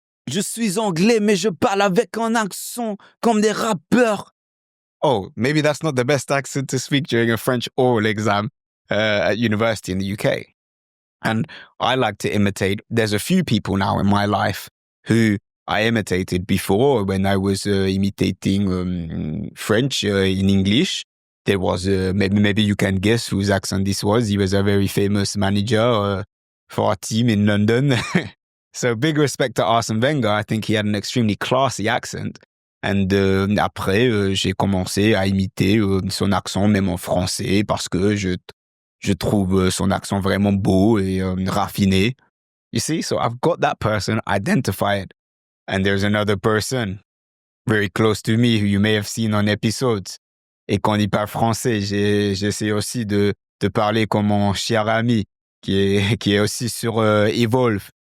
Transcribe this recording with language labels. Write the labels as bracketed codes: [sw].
[fr] Je suis anglais, mais je parle avec un accent comme des rappeurs. [en] Oh, maybe that's not the best accent to speak during a French oral exam at university in the UK. And I like to imitate. There's a few people now in my life who I imitated before when I was imitating French in English. There was, maybe you can guess whose accent this was. He was a very famous manager for a team in London. So big respect to Arsene Wenger. I think he had an extremely classy accent. [fr] And après, j'ai commencé à imiter son accent, même en français, parce que je trouve son accent vraiment beau et raffiné. [en] You see? So I've got that person identified. And there's another person very close to me who you may have seen on episodes. [fr] Et quand il parle français, j'essaie aussi de parler comme mon cher ami qui est aussi sur Evolve.